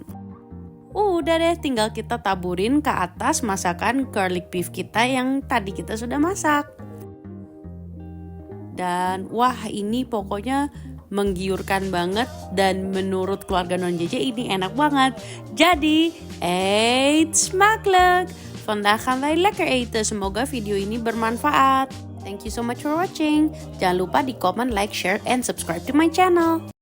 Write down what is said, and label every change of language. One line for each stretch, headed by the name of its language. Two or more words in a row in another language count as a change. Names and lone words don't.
Indonesian: Udah deh, tinggal kita taburin ke atas masakan
English: garlic beef
Indonesian: kita yang tadi kita sudah masak. Dan wah, ini pokoknya menggiurkan banget dan menurut keluarga Non JJ ini enak banget. Jadi,
Dutch: eet smakelijk! Vandaag gaan wij lekker eten.
Indonesian: Semoga video ini bermanfaat.
English: Thank you so much for watching.
Indonesian: Jangan lupa di
English: comment, like, share, and subscribe to my channel.